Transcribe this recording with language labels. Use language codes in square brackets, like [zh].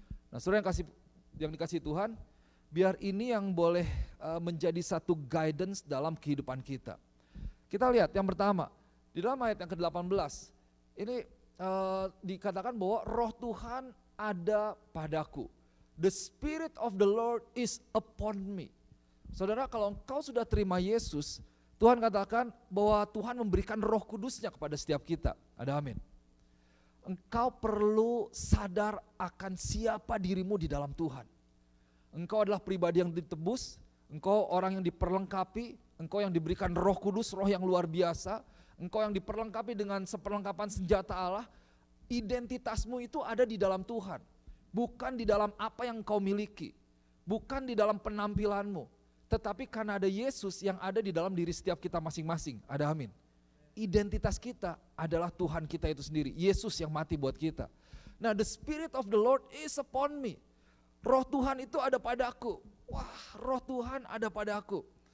[id] Nah, saudara yang dikasih Tuhan, biar ini yang boleh menjadi satu guidance dalam kehidupan kita. Kita lihat yang pertama, di dalam ayat yang ke-18, ini dikatakan bahwa roh Tuhan ada padaku. [en] The Spirit of the Lord is upon me. [id] Saudara, kalau engkau sudah terima Yesus, Tuhan katakan bahwa Tuhan memberikan Roh Kudusnya kepada setiap kita. Ada amin. Engkau perlu sadar akan siapa dirimu di dalam Tuhan. Engkau adalah pribadi yang ditebus, engkau orang yang diperlengkapi, engkau yang diberikan Roh Kudus, roh yang luar biasa, engkau yang diperlengkapi dengan seperlengkapan senjata Allah. Identitasmu itu ada di dalam Tuhan. Bukan di dalam apa yang kau miliki, bukan di dalam penampilanmu, tetapi karena ada Yesus yang ada di dalam diri setiap kita masing-masing. Ada amin. Identitas kita adalah Tuhan kita itu sendiri, Yesus yang mati buat kita. [en] Nah, the Spirit of the Lord is upon me. [id] Roh Tuhan itu ada padaku. Wah, roh Tuhan ada padaku.